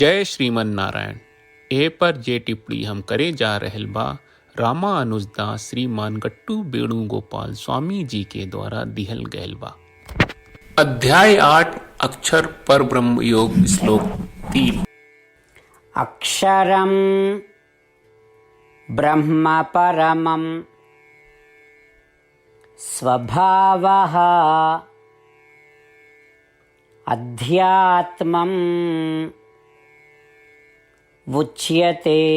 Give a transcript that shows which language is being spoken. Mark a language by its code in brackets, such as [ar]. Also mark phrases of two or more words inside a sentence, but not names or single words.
[bho] जय श्रीमन नारायण। ए पर जे टिप्पणी हम करे जा रहल बा रामानुजदास श्रीमान गट्टू वेणुगोपाल स्वामी जी के द्वारा दिहल गयल बा। अध्याय 8 अक्षर पर ब्रह्म योग श्लोक 3। [sa] अक्षरं ब्रह्म परमं स्वभावः अध्यात्मम् उच्यते।